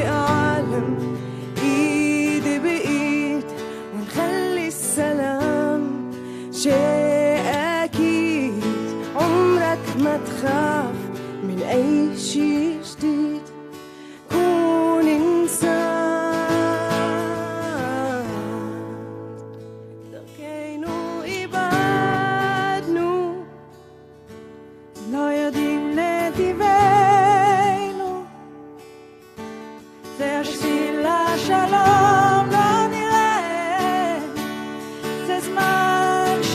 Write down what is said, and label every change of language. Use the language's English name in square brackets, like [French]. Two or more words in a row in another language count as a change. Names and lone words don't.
[Arabic] عالم ايد بايد ونخلي السلام شيء اكيد عمرك ما تخاف من اي شيء جديد كون انسان [Hebrew] דרכנו איבדנו לא יודעים נתיבנו זה השביל לשלום לא נראה זה זמן